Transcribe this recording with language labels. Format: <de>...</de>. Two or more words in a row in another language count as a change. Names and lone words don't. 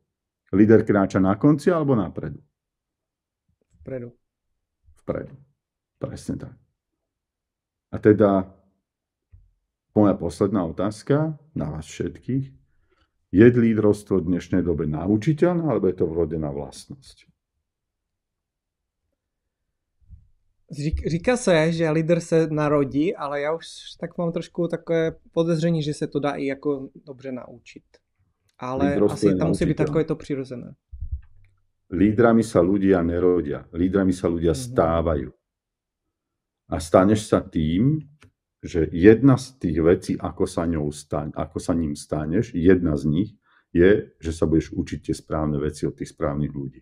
<sk>Líder kráča na konci alebo napredu? Vpredu. Presne tak. A teda moja posledná otázka na vás všetkých. Je lídrovstvo v dnešnej dobe naučiteľné, alebo je to vrodená vlastnosť?</sk> <cs>Říká se, že líder se narodí, ale já už tak mám trošku takové podezření, že se to dá i jako dobře naučit. Ale asi tam musí být takové to přirozené.</cs> <sk>Lídrami sa ľudia nerodia. Lídrami sa ľudia stávajú. A staneš sa tým, že jedna z tých vecí, ako sa ním staneš, jedna z nich je, že sa budeš učiť tie správne veci od tých správnych ľudí.</sk>